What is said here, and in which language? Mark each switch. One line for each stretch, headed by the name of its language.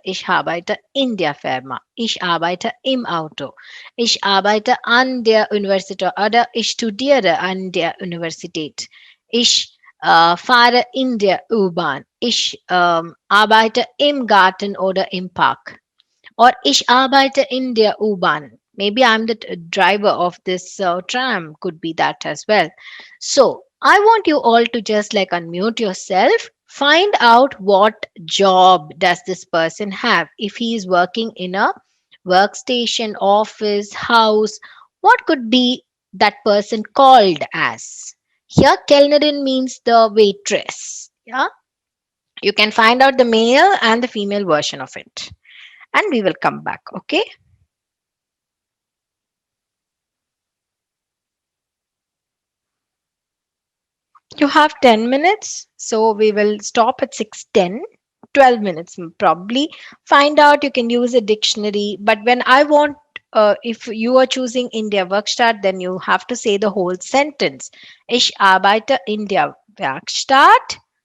German: Ich arbeite in der Firma. Ich arbeite im Auto. Ich arbeite an der Universität oder ich studiere an der Universität. Ich fahre in der U-Bahn. Ich arbeite im Garten oder im Park. Or ich arbeite in der U-Bahn.
English: Maybe I'm the driver of this tram, could be that as well. So I want you all to just like unmute yourself, find out what job does this person have. If he is working in a workstation, office, house, What could be that person called as? Here, Kellnerin means the waitress. Yeah, you can find out the male and the female version of it, and we will come back. Okay. You have 10 minutes, so we will stop at 6:10. 12 minutes probably. Find out, you can use a dictionary, but when I want, if you are choosing India Werkstatt, then you have to say the whole sentence.
German: Ich arbeite in der Werkstatt.